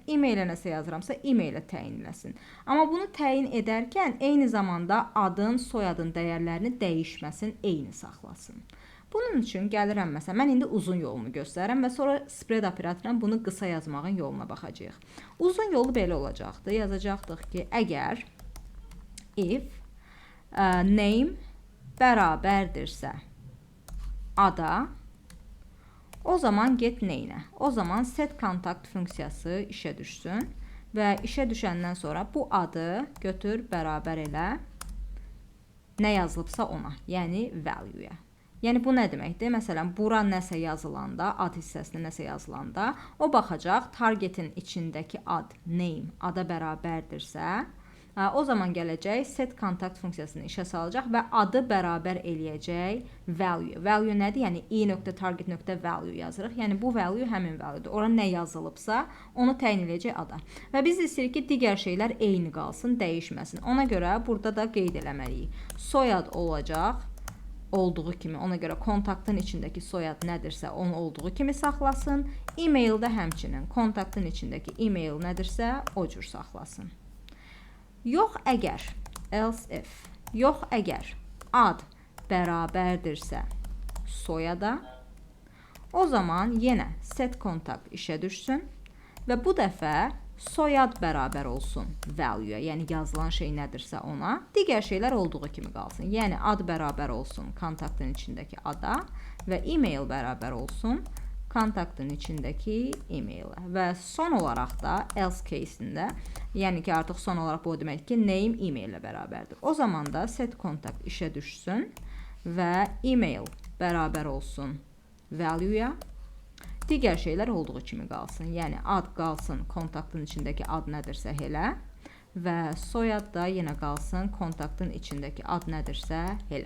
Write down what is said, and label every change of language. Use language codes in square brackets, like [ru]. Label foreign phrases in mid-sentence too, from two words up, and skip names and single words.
[az] E-mailə nəsə yazıramsa, e-mailə təyin eləsin. Amma bunu təyin edərkən, eyni zamanda adın, soyadın dəyərlərini dəyişməsin, eyni saxlasın. Bunun üçün gəlirəm, məsələn, mən indi uzun yolunu göstərirəm və sonra [en] spread operatorla [az] bunu qısa yazmağın yoluna baxacağıq. Uzun yolu belə olacaqdır. Yazacaqdıq ki, əgər [en] if name [az] bərabərdirsə ada, o zaman get neynə? O zaman [en] set contact [az] funksiyası işə düşsün və işə düşəndən sonra bu adı götür bərabər elə nə yazılıbsa ona, yəni value-ya. Yəni bu nə deməkdir? Məsələn, bura nəsə yazılanda, ad hissəsinə nəsə yazılanda, o baxacaq targetin içindəki ad, name, ada bərabərdirsə, o zaman gələcək [en] set contact [az] funksiyasını işə salacaq və adı bərabər eləyəcək value. Value nədir? Yəni i.target.value yazırıq. Yəni bu value həmin valuedur. Ora nə yazılıbsa, onu təyin eləyəcək ada. Və biz istəyirik ki, digər şeylər eyni qalsın, dəyişməsin. Ona görə burada da qeyd eləməliyik. Soyad olacaq olduğu kimi, ona görə kontaktın içindəki soyad nədirsə, onu olduğu kimi saxlasın. E-maildə həmçinin kontaktın içindəki e-mail nədirsə, o cür saxlasın. Yox əgər, [en] else if, [az] yox əgər ad bərabərdirsə soyada, o zaman yenə [en] set contact [az] işə düşsün və bu dəfə soyad bərabər olsun value-ya, yəni yazılan şey nədirsə ona, digər şeylər olduğu kimi qalsın. Yəni ad bərabər olsun kontaktın içindəki ada və e-mail bərabər olsun kontaktın içindəki e-mailə. Və son olaraq da [en] else case-ində, [az] yəni ki, artıq son olaraq bu deməkdir ki, name e-mail ilə bərabərdir. O zaman da [en] set contact [az] işə düşsün və e-mail bərabər olsun value-ya. Digər şeylər olduğu kimi qalsın. Yəni ad qalsın kontaktın içindəki ad nədirsə elə və soyad da yenə qalsın kontaktın içindəki ad nədirsə elə.